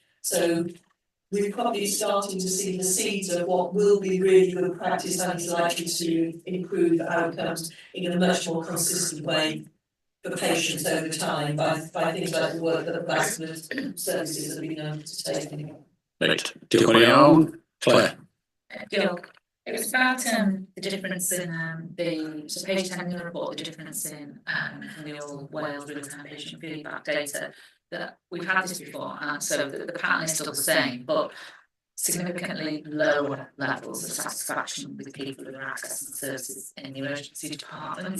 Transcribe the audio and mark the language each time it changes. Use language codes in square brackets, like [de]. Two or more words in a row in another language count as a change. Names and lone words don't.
[en] So we're probably starting to see the seeds of what will be really good practice and is likely to improve outcomes in a much more consistent way for patients over time by things like the work that the vascular services have been undertaking. Right. [cy] Diolch yn iawn. Claire. Diolch. [en] It was about the difference in so page 10 in the report, the difference in the old Wales real-time patient feedback data, that we've had this before, and so the pattern is still the same, but significantly lower levels of satisfaction with people who are accessing services in the emergency departments.